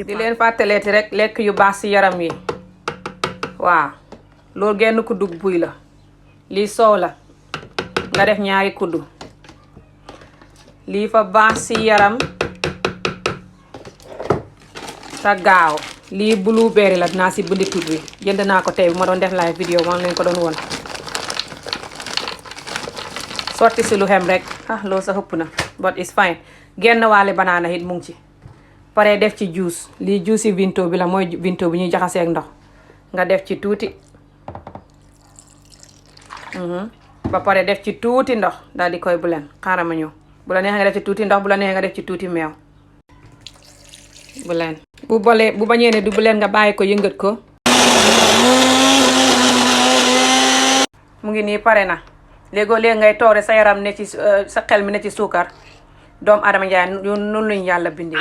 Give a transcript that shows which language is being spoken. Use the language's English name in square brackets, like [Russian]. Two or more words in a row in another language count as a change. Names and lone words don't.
[Wolof] di leen fàttaleeti rek lekk yu baax si yaram yi waaw loolu genn kuddu buy la lii soow la nga def ñaari kuddu lii fa baax si yaram te gaaw lii blueberry la dinaa si bindi tur bi jënd naa ko tey bu ma doon def live vidéo moom lañ ko doon won sotti si lu xem rek loolu sa xëpp na [English] but it's fine [Wolof] genn waale banaana it mu ngi ci pare def ci juice lii juice yi vinto bi la mooy vinto bi ñuy jaxasee ak ndox nga def ci tuuti ba pare def ci tuuti ndox daal di koy blend xaaral ma ñëw bu la neexee nga def ci tuuti ndox bu la neexee nga def ci tuuti meew blend bu bañee ne du blend nga bàyyi ko yëngat ko mu ngi nii pare na léegoo léegi ngay toore sa yaram ne ci sa xel mi ne ci suukar doomu adama njaay noonu lañu yàlla bindee.